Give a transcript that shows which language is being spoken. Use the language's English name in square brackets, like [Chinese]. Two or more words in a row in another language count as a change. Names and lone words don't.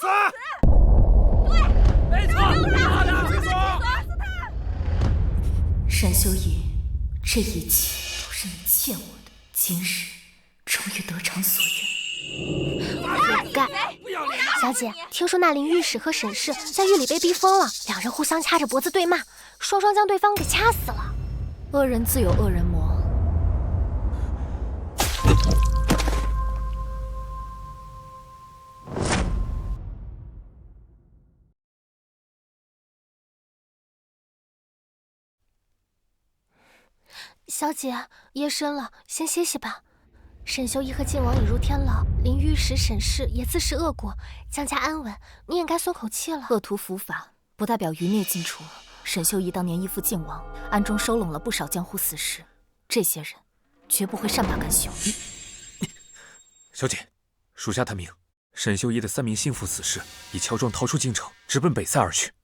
[Chinese] 對，沒錯，打他，去死！沈修儀，這一切都是你欠我的，今日終於得償所願。活該！小姐，聽說那林御史和沈氏在獄裡被逼瘋了，兩人互相掐着脖子對罵，雙雙將對方給掐死了。惡人自有惡人磨。小姐，夜深了，先歇息吧。沈修儀和靖王已入天牢，林御史、沈氏也自食惡果，江家安穩，你也該鬆口氣了。惡徒伏法，不代表餘孽盡除。沈修儀當年依附靖王，暗中收攏了不少江湖死士，這些人絕不會善罷甘休。小姐，屬下探明，沈修儀的3名心腹死士已喬裝逃出京城，直奔北塞而去。